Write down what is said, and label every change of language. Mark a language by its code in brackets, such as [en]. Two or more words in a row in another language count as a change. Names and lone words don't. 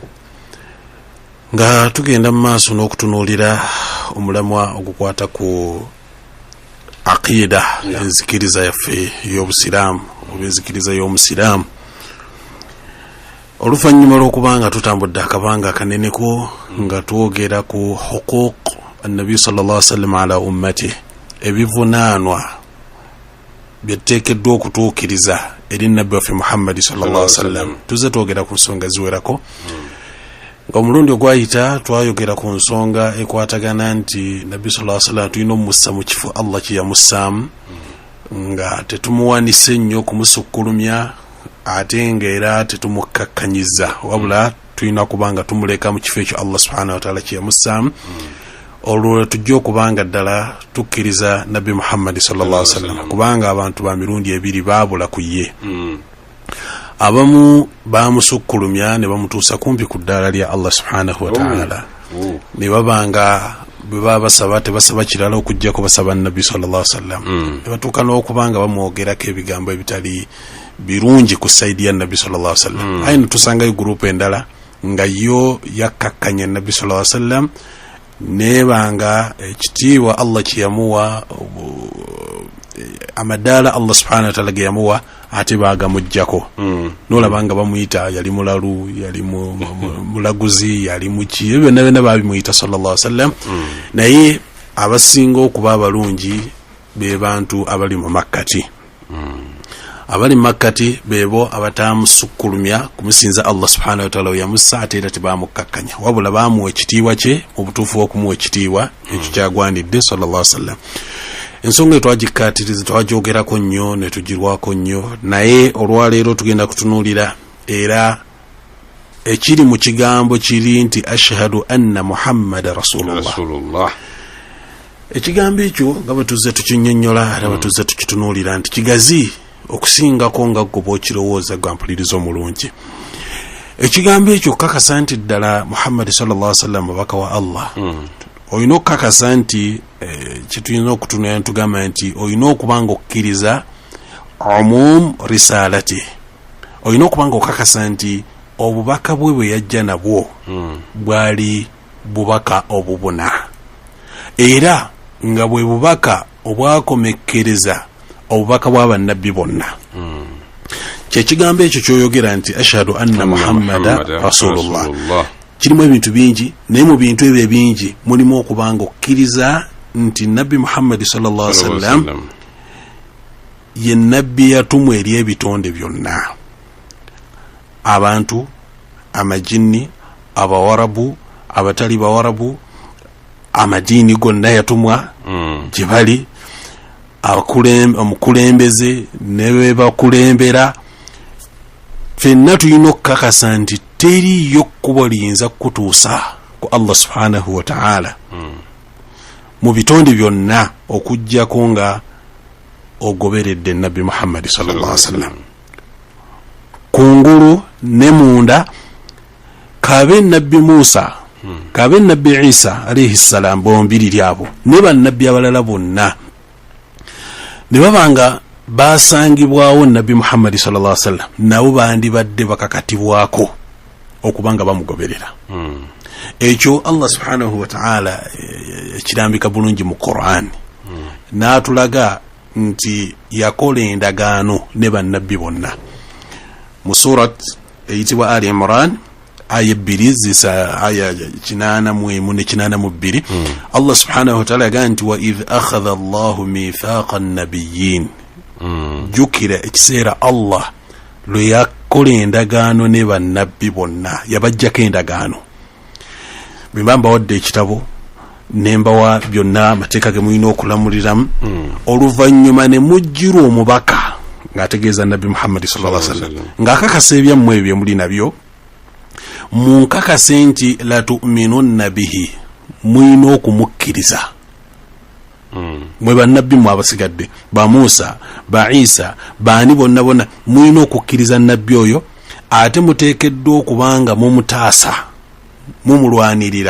[lg] Nga tugenda mu maaso n'okutunuulira omulamwa ogukwata ku aqida enzikiriza yaffe y'obusiraamu oba enzikiriza y'omusiraamu. Oluvannyuma lw'okubanga tutambudde akabanga akaneneko nga twogera ku [ar] حقوق النبي صلى الله عليه وسلم على أمتي, [lg] ebivunaanwa byeteekeddwa okutuukiriza eri nabbi waffe Muhammad [ar] صلى الله عليه وسلم. [lg] Tuze twogera ku nsonga ziwerako. Nga omulundi ogwayita twayogera ku nsonga ekwatagana nti nabbi [ar] صلى الله عليه وسلم [lg] tulina omussa mu kifo Allah kye yamussaamu nga tetumuwanise nnyo kumusukkulumya ate ng'era tetumukakkanyiza wabula tulina kubanga tumuleka mu kifo ekyo [ar] الله سبحانه وتعالى [lg] kye yamussaamu. Olwo tujja okubanga ddala tukkiriza nabbi Muhammad [ar] صلى الله عليه وسلم [lg] kubanga abantu ba mirundi ebiri baabula ku ye. Abamu bamusukkulumya ne bamutuusa kumpi ku ddaala lya [ar] الله سبحانه وتعالى [lg] ne babanga bwe baba basaba tebasaba kirala okujjako basaba nabbi [ar] صلى الله عليه وسلم. [lg] Ne batuuka n'okubanga bamwogerako ebigambo ebitali birungi ku saidi ya nabbi [ar] صلى الله عليه وسلم. [lg] Ayi tusangayo gurupu endala nga yo yakkakkanya nabbi [ar] صلى الله عليه وسلم [lg] nebanga ekitiibwa Allah kiyamuwa amadaala [ar] الله سبحانه وتعالى [lg] geyamuwa ate bagamujjako. Nolabanga bamuyita yali mulalu yali mulaguzi yali muki byonna byonna babimuyita [ar] صلى الله عليه وسلم. [lg] Naye abasinga okuba abalungi be bantu abali mu makkati. Abali makkati bebo abatamusukkulumya kumusinza [ar] الله سبحانه وتعالى [lg] yamussa ate era tebamukkakkanya wabula bamuwa ekitiibwa kye mu butuufu okumuwa ekitiibwa ekyo kyagwanidde [ar] صلى الله عليه وسلم. [lg] Ensonga etwagikkaatiriza twagyogerako nnyo ne tugirwako nnyo naye olwaleero tugenda kutunuulira era ekiri mu kigambo kiri nti [ar] أشهد أن محمدا رسول الله. [lg] Ekigambo ekyo nga bwe tuzze tukinnyonnyola era bwe tuzze tukitunuulira nti kigazi okusingako nga gwe bw'okirowooza gwa mpuliriza omulungi. Ekigambo ekyo kakasa nti ddala Muhammad [ar] صلى الله عليه وسلم [lg] mubaka wa Allah. Oyina okukakasa nti kitulina okutunula netugamba nti oyina okubanga okkiriza [ar] عموم رسالته. [lg] Oyina okubanga okukakasa nti obubaka bwe yajja nabwo bwali bubaka obubuna era nga bwe bubaka obwakomekkereza obubaka bw'abannabbi bonna. Kyekigambo ekyo kyoyogera nti [ar] أشهد أن محمدا رسول الله [lg] kirimu ebintu bingi naye mu bintu ebyo bingi mulimu okubanga okkiriza nti nabbi Muhammad [ar] صلى الله عليه وسلم [lg] ye nabbi yatumwa eri ebitonde byonna, abantu, amajinni, abawarabu, abatali bawarabu, amadiini gonna yatumwa gye bali, omukulembeze ne bwe bakulembera. Ffenna tulina okukakasa nti teriyo kkubo liyinza kutuusa ku [ar] الله سبحانه وتعالى [lg] mu bitonde byonna okujjako nga ogoberedde nabbi Muhammad [ar] صلى الله عليه وسلم. [lg] Kungulu ne munda kabe nabbi Musa kabe nabbi Isa [ar] عليه السلام [lg] bombiri lyabo ne bannabbi abalala bonna ne babanga basangibwawo nabbi Muhammad [ar] صلى الله عليه وسلم [lg] nabo bandi badde bakakatibwako okubanga bamugoberera. Ekyo [ar] الله سبحانه وتعالى [lg] kirambika bulungi mu Qur'an. N'atulaga nti yakola endagaano ne bannabbi bonna. Mu surat eyitibwa Ali Imran aya 2 zisa aya 882 [ar] الله سبحانه وتعالى [lg] yaga nti [ar] وإذ أخذ الله ميثاق النبيين. [lg] Jukira ekiseera Allah lwe yakola endagaano ne bannabbi bonna, yabajjako endagaano. Bimba wadde ekitabo nembawa byonna amateeka ge mulina okulamuliramu. Oluvannyuma ne mujjira omubaka ng'ategeeza Nabbi Muhammad [ar] صلى الله عليه وسلم [lg] ng'akakasa ebyammwe ebyo muli nabyo, munkakase nti [ar] لتؤمنن به, [lg] mulina okumukkiriza. Mwe bannabbi mwe abasigadde ba Musa ba Isa baani bonna bonna mulina okukkiriza nabbi oyo, ate muteekeddwa okubanga mumutaasa mumulwanirira.